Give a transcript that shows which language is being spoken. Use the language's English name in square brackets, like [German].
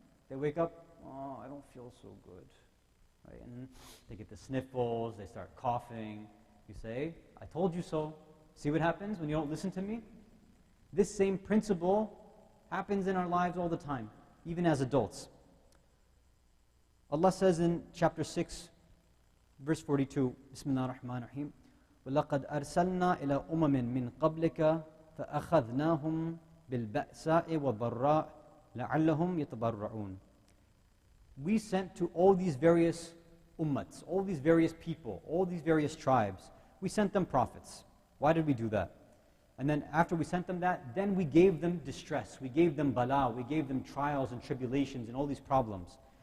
[English] They wake up, oh, I don't feel so good. Right? And they get the sniffles, they start coughing. You say, I told you so. See what happens when you don't listen to me? This same principle happens in our lives all the time, even as adults. Allah says in chapter 6, verse 42, Bismillah ar-Rahman ar-Rahim, [Arabic] وَلَقَدْ أَرْسَلْنَا إِلَىٰ أُمَمٍ مِّن قَبْلِكَ فَأَخَذْنَاهُمْ بِالْبَأْسَاءِ وَالضَّرَّاءِ لَعَلَّهُمْ يَتَضَرَّعُونَ. [English] We sent to all these various ummats, all these various people, all these various tribes, we sent them prophets. Why did we do that? And then after we sent them that, then we gave them distress, we gave them bala, we gave them trials and tribulations and all these problems.